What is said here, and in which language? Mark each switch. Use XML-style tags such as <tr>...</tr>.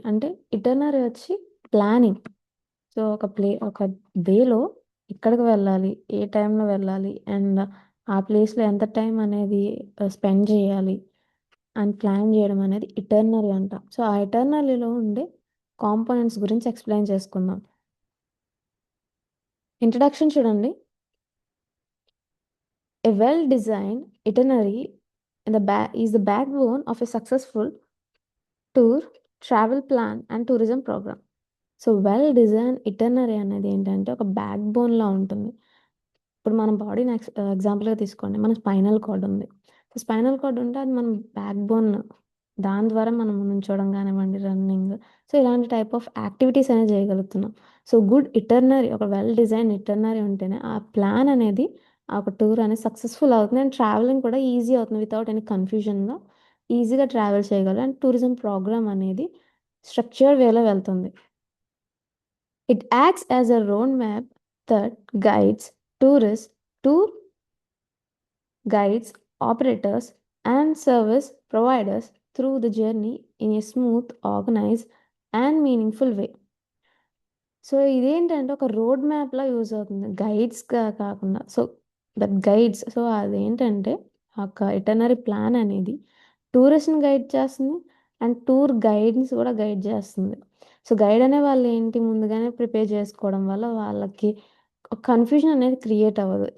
<te>అంటే ఇటర్నరీ వచ్చి planning. So ఒక డేలో ఎక్కడికి వెళ్ళాలి, ఏ టైంలో వెళ్ళాలి, అండ్ ఆ ప్లేస్లో ఎంత టైం అనేది స్పెండ్ చేయాలి అండ్ ప్లాన్ చేయడం అనేది ఇటర్నరీ అంట. సో ఆ ఇటర్నరీలో ఉండే కాంపోనెంట్స్ గురించి ఎక్స్ప్లెయిన్ చేసుకుందాం. ఇంట్రడక్షన్ చూడండి.</te> <en>A well-designed itinerary is the backbone of a successful tour, travel plan and tourism program.</en> <te>So well design ఇటర్నరీ అనేది ఏంటంటే ఒక బ్యాక్ బోన్లా ఉంటుంది. ఇప్పుడు మన బాడీని ఎగ్జాంపుల్గా తీసుకోండి. మన స్పైనల్ కార్డ్ ఉంది. సో స్పైనల్ కార్డ్ ఉంటే అది మన బ్యాక్ బోన్. దాని ద్వారా మనం నుంచోవడం కానివ్వండి, రన్నింగ్, సో ఇలాంటి టైప్ ఆఫ్ యాక్టివిటీస్ అనేది చేయగలుగుతున్నాం. సో గుడ్ ఇటర్నరీ, ఒక వెల్ డిజైన్ ఇటర్నరీ ఉంటేనే ఆ ప్లాన్ అనేది, ఆ ఒక టూర్ అనేది సక్సెస్ఫుల్ అవుతుంది. అండ్ ట్రావెలింగ్ కూడా ఈజీ అవుతుంది. వితౌట్ ఎనీ కన్ఫ్యూజన్గా ఈజీగా ట్రావెల్ చేయగలరు. అండ్ టూరిజం ప్రోగ్రామ్ అనేది స్ట్రక్చర్డ్ వేలో వెళ్తుంది.</te> <en>It acts as a roadmap that guides tourists, tour guides, operators, and service providers through the journey in a smooth, organized, and meaningful way.</en> <te>So ఇదేంటంటే ఒక road మ్యాప్లా use అవుతుంది, గైడ్స్గా కాకుండా. So that guides, so అదేంటంటే ఒక ఇటర్నరీ plan అనేది టూరిస్ట్ని guide చేస్తుంది and tour guides కూడా guide చేస్తుంది. సో గైడ్ అనే వాళ్ళు ఏంటి, ముందుగానే ప్రిపేర్ చేసుకోవడం వల్ల వాళ్ళకి కన్ఫ్యూజన్ అనేది క్రియేట్ అవ్వదు.</te>